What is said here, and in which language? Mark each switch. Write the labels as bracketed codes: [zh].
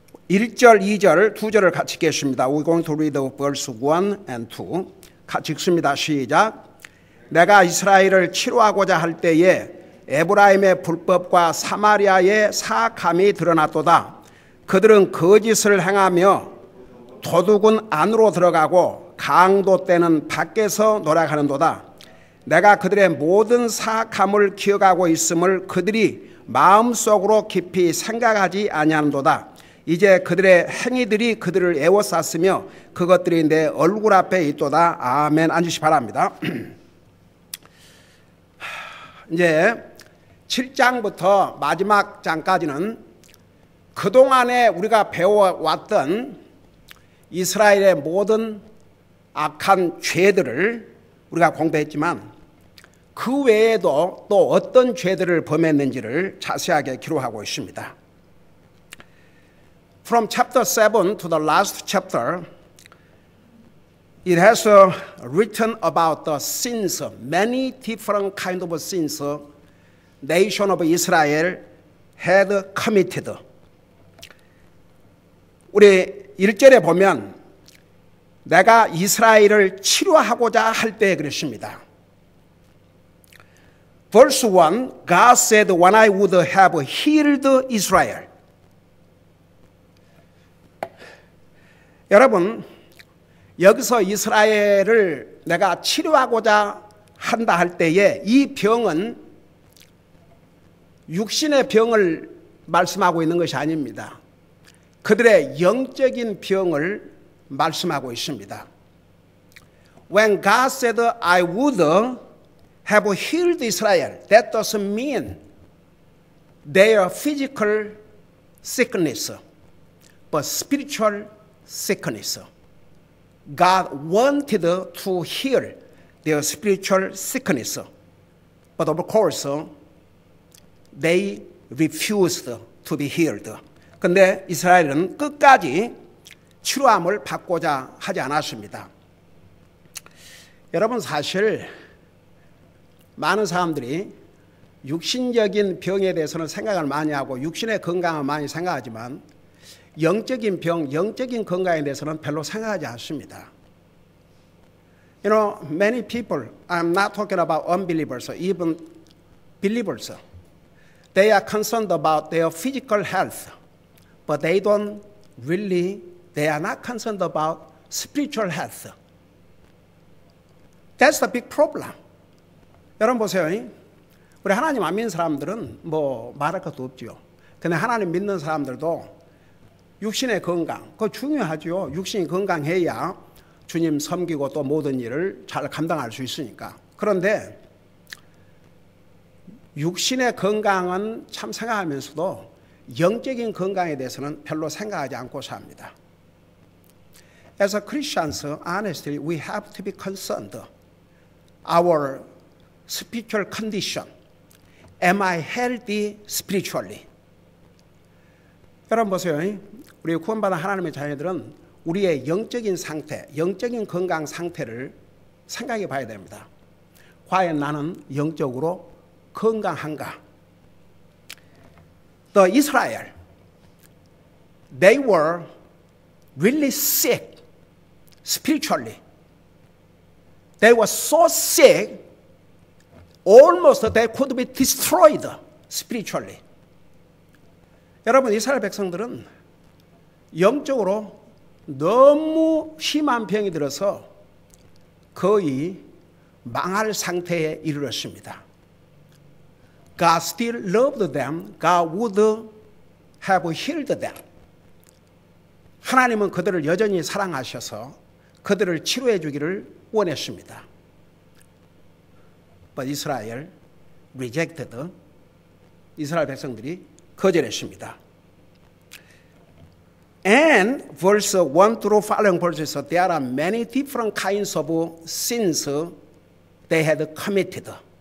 [ko] 1절, 2절, 2절을 같이 읽겠습니다. [en] We going to read verse 1 and 2. [ko] 같이 읽습니다. 시작. 내가 이스라엘을 치료하고자 할 때에 에브라임의 불법과 사마리아의 사악함이 드러났도다. 그들은 거짓을 행하며 도둑은 안으로 들어가고 강도 때는 밖에서 노력하는도다. 내가 그들의 모든 사악함을 기억하고 있음을 그들이 마음속으로 깊이 생각하지 아니하는도다. 이제 그들의 행위들이 그들을 애워쌌으며 그것들이 내 얼굴 앞에 있도다. 아멘. 앉으시 바랍니다. 이제 7장부터 마지막 장까지는 그동안에 우리가 배워왔던 이스라엘의 모든 악한 죄들을 우리가 공부했지만 그 외에도 또 어떤 죄들을 범했는지를 자세하게 기록하고 있습니다. [en] From chapter 7 to the last chapter, it has written about the sins, many different kind of sins nation of Israel had committed. [ko] 우리 1절에 보면 내가 이스라엘을 치료하고자 할 때 그랬습니다. [en] Verse 1, God said, when I would have healed Israel. [ko] 여러분, 여기서 이스라엘을 내가 치료하고자 한다 할 때에 이 병은 육신의 병을 말씀하고 있는 것이 아닙니다. 그들의 영적인 병을 말씀하고 있습니다. [en] When God said, I would have healed Israel, that doesn't mean their physical sickness, but spiritual sickness. God wanted to heal their spiritual sickness, but of course, they refused to be healed. [ko] 근데 이스라엘은 끝까지 치료함을 받고자 하지 않았습니다. 여러분, 사실 많은 사람들이 육신적인 병에 대해서는 생각을 많이 하고 육신의 건강을 많이 생각하지만 영적인 병, 영적인 건강에 대해서는 별로 생각하지 않습니다. [en] You know, many people, I'm not talking about unbelievers, even believers, they are concerned about their physical health, but they are not concerned about spiritual health. That's the big problem. [ko] 여러분 보세요. 우리 하나님 안 믿는 사람들은 뭐 말할 것도 없죠. 근데 하나님 믿는 사람들도 육신의 건강, 그거 중요하죠. 육신이 건강해야 주님 섬기고 또 모든 일을 잘 감당할 수 있으니까. 그런데 육신의 건강은 참 생각하면서도 영적인 건강에 대해서는 별로 생각하지 않고 삽니다. [en] As a Christians, honestly, we have to be concerned. Our spiritual condition. Am I healthy spiritually? [ko] 여러분 보세요. 우리 구원받은 하나님의 자녀들은 우리의 영적인 상태, 영적인 건강 상태를 생각해 봐야 됩니다. 과연 나는 영적으로 건강한가? [en] The Israel, they were really sick spiritually. They were so sick, almost they could be destroyed spiritually. [ko] 여러분, 이스라엘 백성들은 영적으로 너무 심한 병이 들어서 거의 망할 상태에 이르렀습니다. [en] God still loved them. God would have healed them. [ko] 하나님은 그들을 여전히 사랑하셔서 그들을 치료해 주기를 원했습니다. [en] But Israel rejected. [ko] 이스라엘 백성들이 거절했습니다. [en] And verse 1 through following verses, there are many different kinds of sins they had committed.